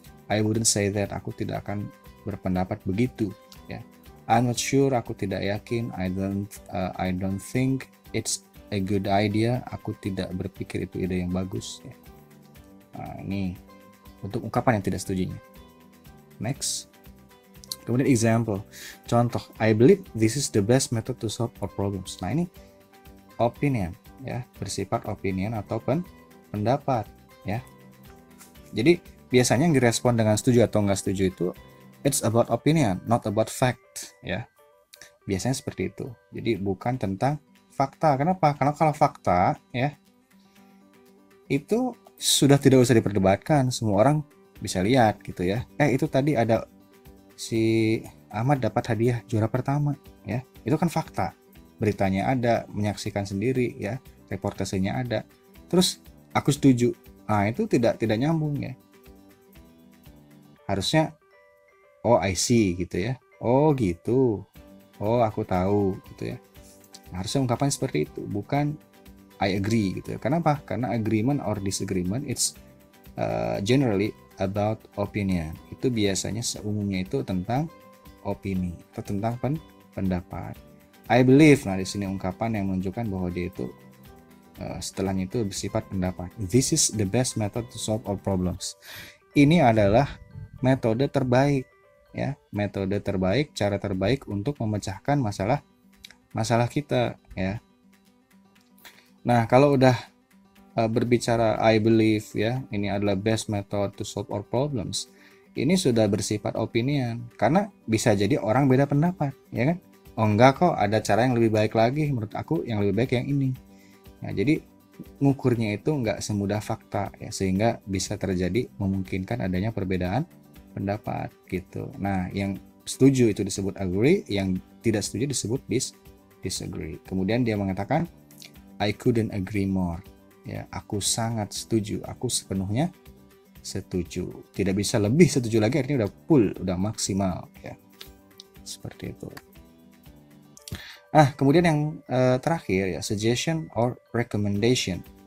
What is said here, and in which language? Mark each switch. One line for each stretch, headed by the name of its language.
Indonesian: I wouldn't say that, aku tidak akan berpendapat begitu ya. I'm not sure, aku tidak yakin. I don't think it's a good idea, aku tidak berpikir itu ide yang bagus ya. Nah, ini untuk ungkapan yang tidak setujunya. Next. Kemudian example, contoh, I believe this is the best method to solve our problems. Nah, ini opinion ya, bersifat opinion atau pendapat ya. Jadi biasanya yang direspon dengan setuju atau enggak setuju itu it's about opinion, not about fact ya. Biasanya seperti itu. Jadi bukan tentang fakta. Kenapa? Karena kalau fakta ya itu sudah tidak usah diperdebatkan, semua orang bisa lihat gitu ya. Itu tadi ada si Ahmad dapat hadiah juara pertama ya, itu kan fakta, beritanya ada, menyaksikan sendiri ya, reportasenya ada, terus aku setuju. Nah, itu tidak nyambung ya. Harusnya oh I see gitu ya, oh gitu, oh aku tahu gitu ya. Nah, harusnya ungkapan seperti itu, bukan I agree gitu ya. Kenapa?
English: Karena agreement or disagreement it's generally about opinion.
Indonesian: Itu biasanya seumumnya itu tentang opini atau tentang pendapat. I believe, nah di sini ungkapan yang menunjukkan bahwa dia itu setelahnya itu bersifat pendapat.
English: This is the best method to solve all problems.
Indonesian: Ini adalah metode terbaik ya, metode terbaik, cara terbaik untuk memecahkan masalah kita ya. Nah, kalau udah berbicara I believe ya, ini adalah best method to solve our problems, ini sudah bersifat opinion, karena bisa jadi orang beda pendapat ya kan. Oh enggak kok, ada cara yang lebih baik lagi, menurut aku yang lebih baik yang ini. Nah, jadi ngukurnya itu enggak semudah fakta ya, sehingga bisa terjadi memungkinkan adanya perbedaan pendapat gitu. Nah, yang setuju itu disebut agree, yang tidak setuju disebut disagree. Kemudian dia mengatakan I couldn't agree more. Ya, aku sangat setuju, aku sepenuhnya setuju. Tidak bisa lebih setuju lagi, artinya udah full, udah maksimal ya. Seperti itu. Kemudian yang terakhir ya, suggestion or recommendation.